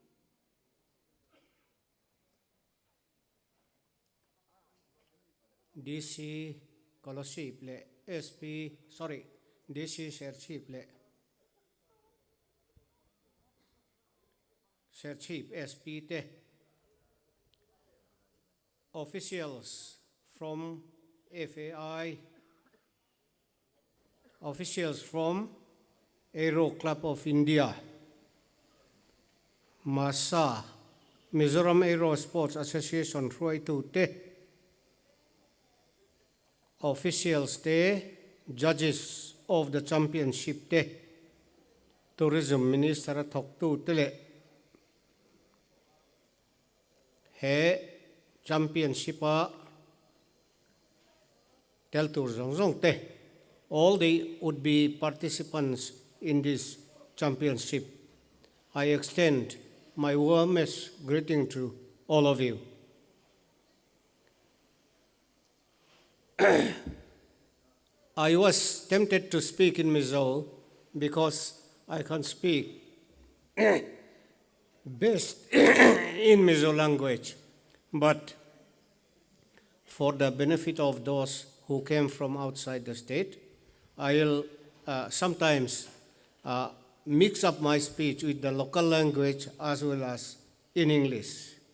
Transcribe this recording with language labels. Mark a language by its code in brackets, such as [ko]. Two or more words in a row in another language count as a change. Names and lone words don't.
[en] DC Scholarship le DC SERCHHIP le SERCHHIP SP te officials from FAI, officials from Aero Club of India, MASA, Mizoram Aero Sports Association, te [lus] officials te, [en] judges of the championship [lus] te, [en] tourism minister [lus] thoktu tele, he championship a tel tur zong te. [en] All the would-be participants in this championship, I extend my warmest greeting to all of you. I was tempted to speak in Mizo because I can speak best in Mizo language, but for the benefit of those who came from outside the state, I'll sometimes mix up my speech with the local language as well as in English.